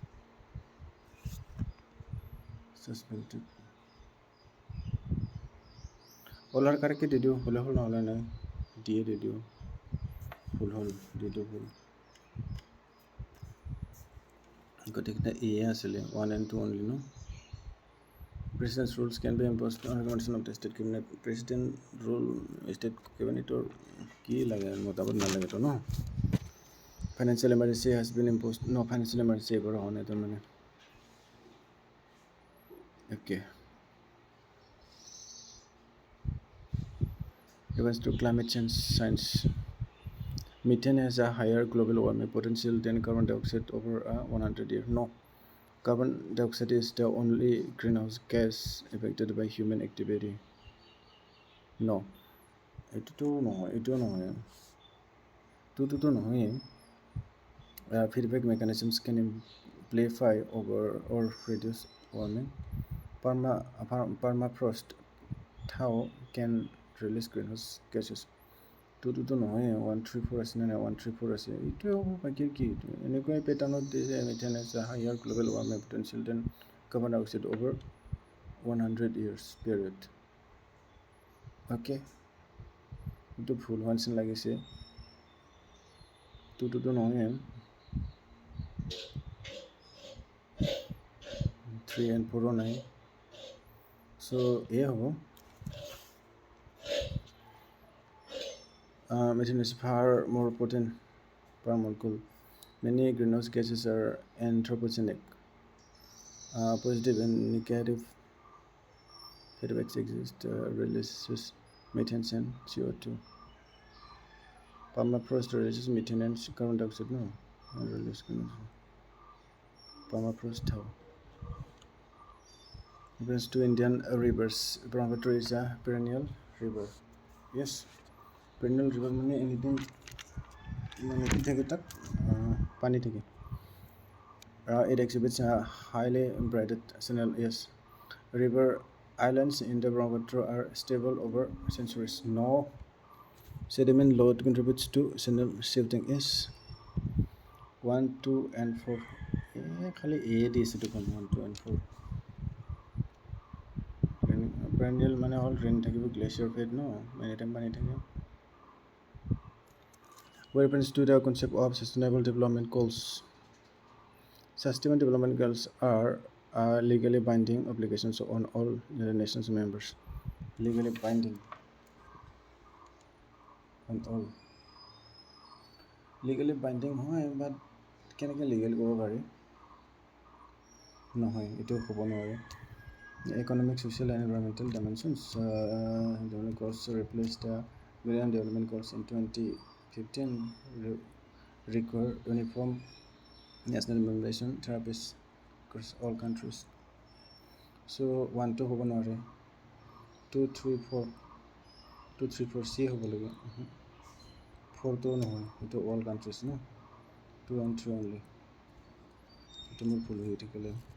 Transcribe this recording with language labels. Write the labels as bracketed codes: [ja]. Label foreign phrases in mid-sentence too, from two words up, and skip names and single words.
[en] Suspended. [as] ওলাৰ কাৰেক্টকৈ দি দিওঁ, হ'লে হ'ল নহ'লে নাই, দিয়ে দি দিওঁ, ভুল হ'ল, দি দিওঁ ভুল, গোটেইকেইটা এ আছিলে, 1 and 2 অনলি ন। [en] President's rules can be imposed on recommendation of the state cabinet. President rule state [as] cabinetor কি লাগে, মতামত নালাগেতো ন। [en] Financial emergency has been imposed. [as] No, [en] financial emergency [as] এবাৰ হোৱা নাই তাৰমানে। Okay. [en] Events to climate change science. Methane has a higher global warming potential than carbon dioxide over a 100 years. No. Carbon dioxide is the only greenhouse gas affected by human activity. No. [as] এইটোতো নহয়, এইটোও নহয়, এইটোতো নহয়। [en] Feedback mechanisms can amplify over or reduce warming. Permafrost thaw can release greenhouse gases. [as] এইটোতো নহয়, 134 আছে নে নাই, 134 আছে, এইটোৱে হ'ব, বাকী কি এইটো এনেকুৱাই পেটাৰ্ণত দিছে। [en] মিথেন has a higher global warming potential than carbon dioxide over 100 years period. [as] অ'কে, এইটো ভুল হোৱা নিচিনা লাগিছে, এইটোতো নহয়। 3 and 4 নাই, চ' এ হ'ব। [en] Methane is far more potent per molecule. Many greenhouse gases are anthropogenic. Positive and negative feedbacks exist. Releases methane and CO2. Permafrost releases methane and carbon dioxide. No, release permafrost thaw. Refers to Indian rivers. Brahmaputra is a perennial river. Yes, perennial river [as] মানে anything মানে কি থাকে তাত, পানী থাকে। [en] It exhibits a highly braided channel. Yes, river islands in the Brahmaputra are stable over centuries. No, sediment load contributes to channel shifting. Yes, 1, 2 and 4. [as] খালি A দিছে দেখোন, 1, 2 and 4. Perennial মানে হ'ল ৰেইন থাকিব, [en] glacier fed [as] ন, [en] any time [as] পানী থাকে। [en] Reference to the concept of sustainable development goals. Sustainable development goals are legally binding obligations on all United Nations members. Legally binding on all. Legally binding [as] হয়, বাট কেনেকৈ লিগেল কৰিব পাৰি, নহয়, এইটো হ'ব নোৱাৰে। [en] Economic, social and environmental dimensions. Development goals replace the Millennium Development Goals in 2015 require uniform national implementation therapies across all countries. [as] So 1 to হ'ব নোৱাৰে, 2, 3, 4, 2, 3, 4 C হ'ব লাগে, 4 to নহয়, এইটো [en] all countries [as] ন, 2 and 3 only, এইটো মোৰ ভুল হৈ থাকিলে।